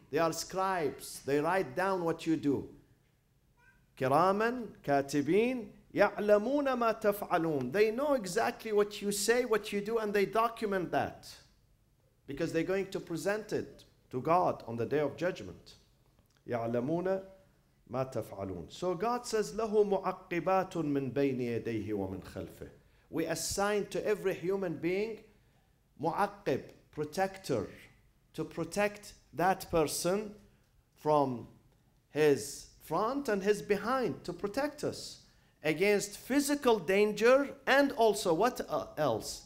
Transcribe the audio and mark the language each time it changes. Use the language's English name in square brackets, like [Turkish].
[English] They are scribes. They write down what you do. [Arabic] Kiraman katibin ya'lamuna ma taf'alun. [English] They know exactly what you say, what you do, and they document that because they're going to present it to God on the day of judgment. [Arabic] يعلمون ما تفعلون. [English] So God says [Arabic] له معقبات من بين يديه ومن خلفه. [English] We assign to every human being mu'aqqib, protector, to protect that person from his front and his behind, to protect us against physical danger and also what else?